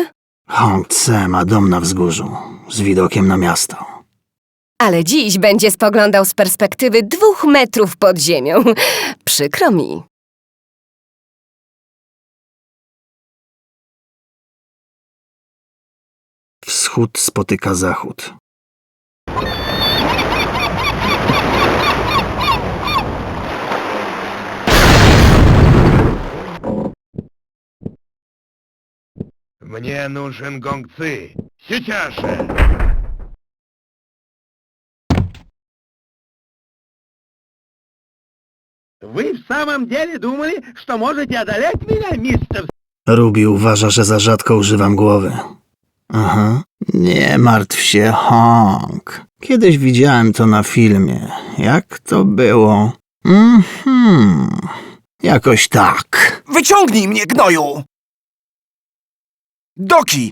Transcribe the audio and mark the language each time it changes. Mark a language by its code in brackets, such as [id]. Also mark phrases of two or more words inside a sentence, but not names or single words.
[pl] Hong C ma dom na wzgórzu, z widokiem na miasto. Ale dziś będzie spoglądał z perspektywy 2 metrów pod ziemią. Przykro mi. Wschód spotyka zachód. [ru] Мне нужен гонцы. Сейчас же! Вы в самом деле думали, что можете одолеть меня, мистер? [pl] Ruby uważa, że za rzadko używam głowy. Aha. Nie martw się, Hong. Kiedyś widziałem to na filmie. Jak to było? Jakoś tak. Wyciągnij mnie, gnoju! Doki!